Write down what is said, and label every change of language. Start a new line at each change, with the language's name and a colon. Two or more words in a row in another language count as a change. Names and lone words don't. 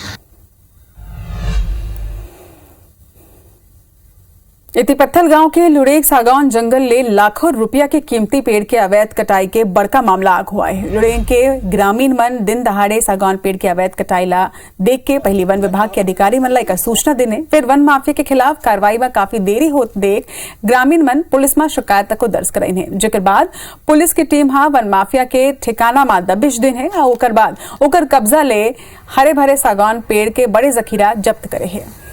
Chhattisgarhi: इति पत्थल गांव के लुड़ेक सागौन जंगल ले लाखों रुपया के कीमती पेड़ के अवैध कटाई के बड़का मामला आग हुआ है। लुड़ेक के ग्रामीण मन दिन दहाड़े सागौन पेड़ के अवैध कटाई ला देख के पहली वन विभाग के अधिकारी मन ला एक सूचना देने, फिर वन माफिया के खिलाफ कार्रवाई में काफी देरी होते देख ग्रामीण मन पुलिस में शिकायत को दर्ज कराई है। जेकर बाद पुलिस की टीम वन माफिया के ठिकाना में दबिश दिन है और ओकर बाद ओकर कब्जा ले हरे भरे सागौन पेड़ के बड़े जखीरा जब्त करे है।